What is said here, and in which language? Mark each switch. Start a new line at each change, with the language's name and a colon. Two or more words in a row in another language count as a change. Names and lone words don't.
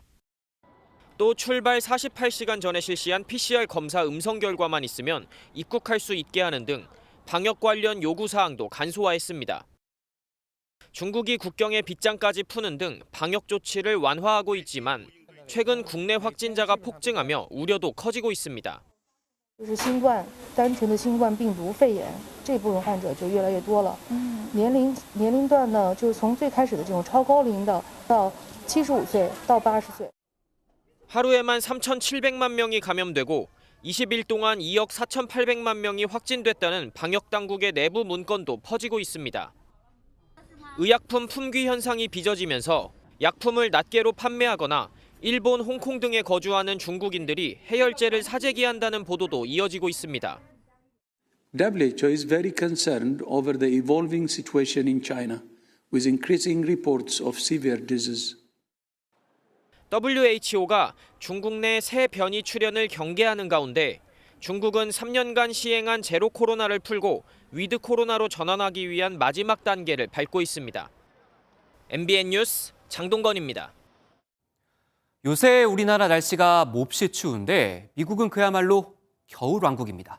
Korean: 또 출발 48시간 전에 실시한 PCR 검사 음성 결과만 있으면 입국할 수 있게 하는 등 방역 관련 요구사항도 간소화했습니다. 중국이 국경의 빗장까지 푸는 등 방역 조치를 완화하고 있지만 최근 국내 확진자가 폭증하며 우려도 커지고 있습니다.
Chinese: 就是新冠单纯的新冠病毒肺炎这部分患者就越来越多了。年龄段呢，就是从最开始的这种超高龄的到75岁到80岁。
Korean: 하루에만 3,700만 명이 감염되고 20일 동안 2억 4,800만 명이 확진됐다는 방역당국의 내부 문건도 퍼지고 있습니다. 의약품 품귀 현상이 빚어지면서 약품을 낱개로 판매하거나 일본, 홍콩 등에 거주하는 중국인들이 해열제를 사재기한다는 보도도 이어지고 있습니다.
English: WHO is very concerned over the evolving situation in China, with increasing reports of severe disease.
Korean: WHO가 중국 내 새 변이 출현을 경계하는 가운데 중국은 3년간 시행한 제로 코로나를 풀고 위드 코로나로 전환하기 위한 마지막 단계를 밟고 있습니다. MBN 뉴스 장동건입니다. 요새 우리나라 날씨가 몹시 추운데 미국은 그야말로 겨울왕국입니다.